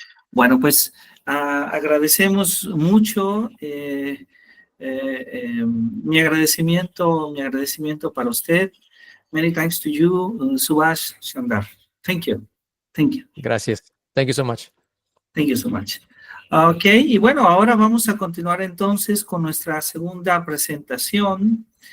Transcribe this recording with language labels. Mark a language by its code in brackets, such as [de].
[es] Bueno, pues agradecemos mucho. Mi agradecimiento para usted. [en] Many thanks to you, Subash Chandar. Thank you. Thank you. Gracias. Thank you so much. Thank you so much. [es] Ok, y bueno, ahora vamos a continuar entonces con nuestra segunda presentación.